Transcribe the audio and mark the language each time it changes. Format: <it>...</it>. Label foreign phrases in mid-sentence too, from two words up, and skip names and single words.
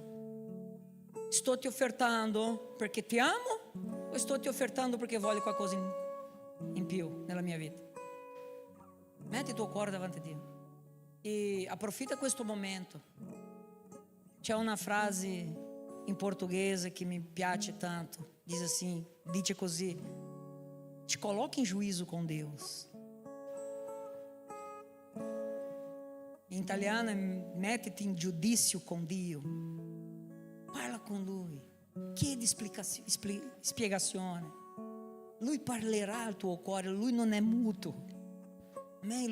<it>Sto ti offertando perché ti amo o sto ti offertando perché voglio qualcosa in più nella mia vita? Metti il tuo cuore davanti a Dio e approfitta questo momento. C'è una frase in portoghese che mi piace tanto, dice così:</it> <pt>te coloca em juízo com Deus.</pt> <it>In italiano è mettiti in giudizio con Dio. Parla con Lui, chiedi spiegazione. Lui parlerà al tuo cuore, Lui non è muto. Amen?</it>